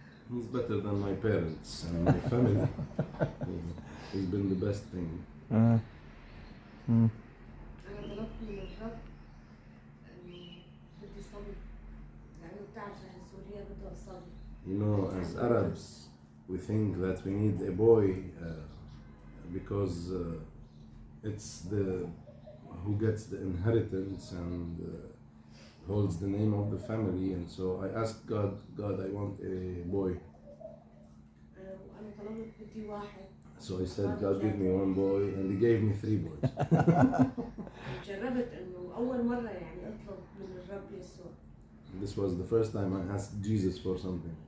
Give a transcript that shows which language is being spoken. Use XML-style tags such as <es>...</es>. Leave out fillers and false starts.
<en>He's better than my parents and my family. He's been the best thing.</en> <ar>أنا طلبت من الرب إنه بدي صبي، لأنه بتعرف إحنا سوريا بدها صبي.</ar> <en>You know, as Arabs, we think that we need a boy because it's the who gets the inheritance and holds the name of the family, and so I asked God, I want a boy.</en> <ar>وأنا طلبت بدي واحد.</ar> <en>So I said, God, give me 1 boy, and He gave me 3 boys.</en> <ar>جربت إنه أول مرة يعني أطلب من الرب يسوع.</ar> <en>This was the first time I asked Jesus for something.</en>